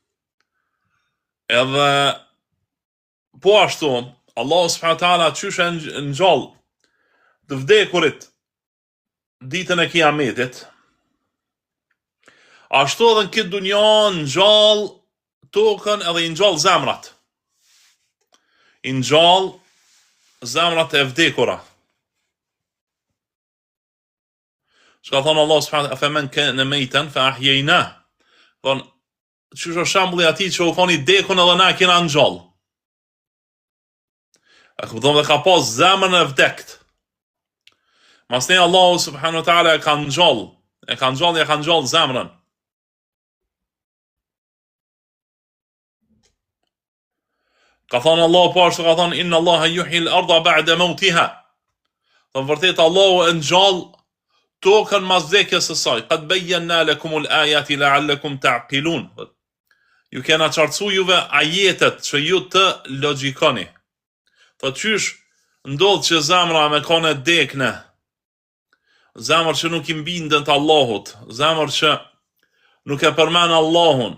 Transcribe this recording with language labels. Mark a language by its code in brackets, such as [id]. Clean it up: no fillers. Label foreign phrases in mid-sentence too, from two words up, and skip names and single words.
[sq] Edhe po ashtu, Allah [ar] سبحانه وتعالى [sq] çysh e ngjall të vdekurit ditën e Kiametit, ashtu edhe në këtë dunjë ngjall tokën edhe i ngjall zemrat. I ngjall zemrat e vdekura. Shka thonë [ar] الله سبحانه أفمن كان ميتا فأحيينا. [sq] Thonë, çysh është shembulli atij që u thoni dekun edhe na kena ngjall. A kupton dhe ka pas zemrën e vdekt. Masne Allah [ar] سبحانه وتعالى [sq] ka ngjall, e ka ngjall zemrën. Ka thonë Allah po ashtu ka thonë [ar] إن الله يحيي الأرض بعد موتها. [sq] Thonë vërtet Allahu e ngjall tokën mas vdekjes së saj. [ar] قد بينا لكم الآيات لعلكم تعقلون. [sq] Ju kena qartësu juve ajetet që ju të logjikoni. Thotë qysh ndodh që zemra me kone dekne, zemër që nuk i mbindën të Allahut, zemër që nuk e përmen Allahun.